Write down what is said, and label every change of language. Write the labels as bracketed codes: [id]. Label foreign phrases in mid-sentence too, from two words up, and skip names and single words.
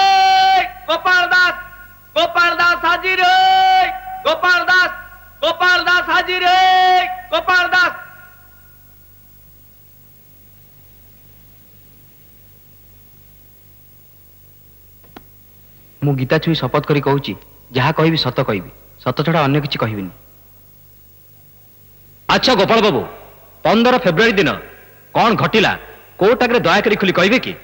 [hi] गोपाल दास हाजिर है। गोपाल दास हाजिर है। गोपाल दास। [or] ମୁଁ ଗୀତା ଛୁଇଁ ଶପଥ କରି କହୁଛି, ଯାହା କହିବି ସତ କହିବି, ସତ ଛଡା ଅନ୍ୟ କିଛି କହିବିନି। ଆଚ୍ଛା ଗୋପାଳ ବାବୁ, 15 ଫେବୃଆରୀ ଦିନ କଣ ଘଟିଲା କୋର୍ଟ ଆଗରେ ଦୟାକରି ଖୋଲି କହିବେ କି?